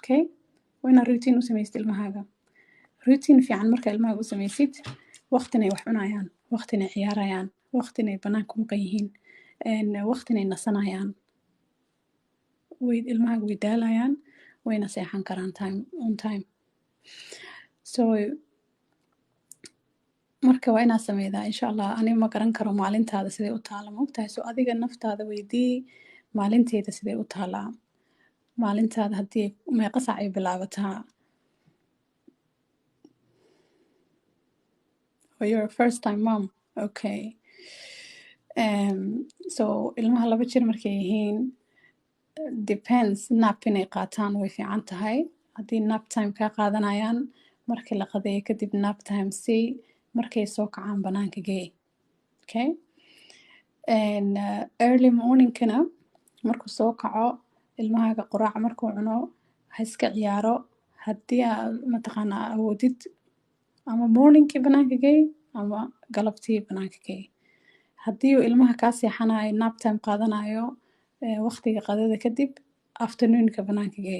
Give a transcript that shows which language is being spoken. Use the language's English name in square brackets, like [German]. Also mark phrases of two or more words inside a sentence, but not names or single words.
[Somali] waa inaad routine u samaysid ilmahaaga. Routine fiican marka ilmahaaga u samaysid waqtinay wax cunayaan, waqtinay ciyaarayaan, waqtinay banaanka ku maqan yihiin, waqtinay nasanayaan. Ilmaha way daalayaan, wayna seexan karaan [English] on time. [Somali] So marka waa inaad sameydaa [Arabic] إن شاء الله. [Somali] Aniga ma garan karo maalintaada siday u taala, ma ogtahay? So adiga naftaada weydii maalinteeda siday u taalaa. Maalintaada haddii meeqa saac ay bilaabataa? [English] Oh, you're a first time mom. Okay. [Somali] So ilmaha 2 jir markay yihiin, depends, nap inay qaataan way fiican tahay. Haddii [English] nap time [Somali] kaa qaadanayaan, markii la qadeeyo kadib [English] nap time [Somali] sii, markay soo kacaan banaanka gee. Okay? [English] Early morning-kana [Somali] markuu soo kaco, ilmahaaga quraac markuu cuno, ha iska ciyaaro. Haddii aad mataqaanaa awoodid, ama morning-kii banaanka gee, ama galabtii banaanka gee. Haddii uu ilmaha kaa seexanayo, [English] nap time [Somali] qaadanayo, waqtiga qadada kadib, afternoon-ka banaanka gee.